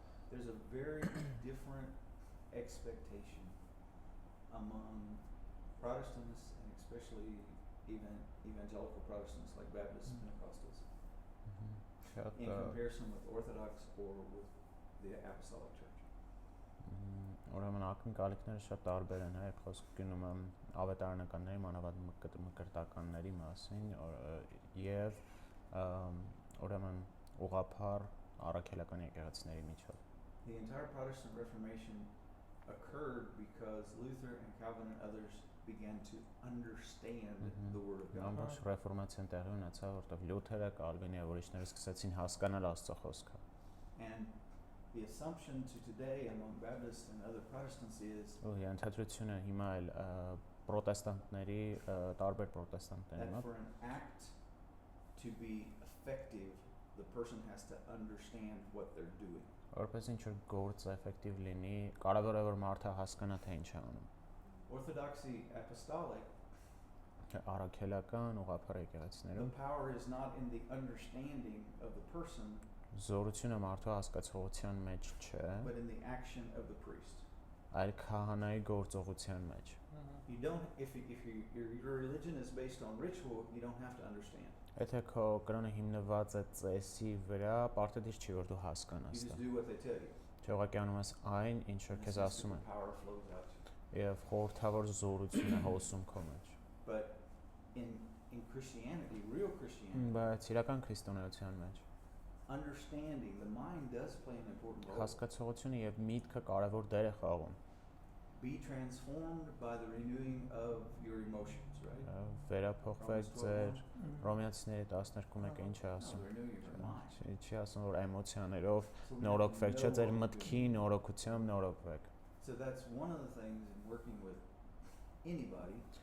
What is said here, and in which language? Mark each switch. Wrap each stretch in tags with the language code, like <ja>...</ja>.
<en>There's a very different expectation among Protestants and especially evangelical Protestants like Baptists and Pentecostals in comparison with Orthodox or with the Apostolic Church.</en> <hy>Ուրեմն ակնկալիքները շատ տարբեր են, երբ խոսքը գնում է ավետարանականների, մանավանդ մկրտականների մասին, եւ ուրեմն ուղղափառ առաքելական եկեղեցիների միջով.</hy> <en>The entire Protestant Reformation occurred because Luther and Calvin and others began to understand the Word of God.</en> <hy>Ամբողջ ռեֆորմացիան տեղի ունեցավ, որտեղ Լյութերը, Կալվինը եւ ուրիշները սկսեցին հասկանալ Աստծո խոսքը.</hy> <en>And the assumption to today among Baptists and other Protestants is</en> <hy>Ենթադրությունը հիմա էլ պրոտեստանտների, տարբեր պրոտեստանտների</hy> <en>that for an act to be effective, the person has to understand what they're doing.</en> <hy>Որպես ինչ-որ գործ էֆեկտիվ լինի, կարևոր է որ մարդը հասկանա թե ինչ է անում.</hy> <en>Orthodoxy apostolic,</en> <hy>առաքելական ուղղափառ եկեղեցիներում,</hy> <en>the power is not in the understanding of the person,</en> <hy>զորությունը մարդու հասկացողության մեջ չէ,</hy> <en>but in the action of the priest.</en> <hy>Այլ քահանայի գործողության մեջ.</hy> <en>You don't, if your religion is based on ritual, you don't have to understand.</en> <hy>Եթե քո կրոնը հիմնված է ծեսի վրա, պարտադիր չի որ դու հասկանաս</hy> <en>You</en> <hy>դա։</hy> <en>just do what they tell you.</en> <hy>Չէ, ուղղակի անում ես այն, ինչ որ քեզ ասում են։</hy> <en>Power flows out.</en> <hy>Եվ խորհրդավոր զորությունը հոսում քո մեջ։</hy> <en>But in Christianity, real Christianity,</en> <hy>Բայց իրական քրիստոնեության մեջ</hy> <en>understanding, the mind does play an important role.</en> <hy>հասկացողությունը եւ միտքը կարևոր դեր է խաղում։</hy> <en>Be transformed by the renewing of your emotions, right?</en> <hy>Վերափոխվեք ձեր Հռոմեացիների 12-ը ինչ է ասում։ Չի ասում որ էմոցիաներով նորոգվեք, չէ ձեր մտքի նորոգությամբ նորոգվեք։</hy> <en>So that's one of the things in working with anybody.</en>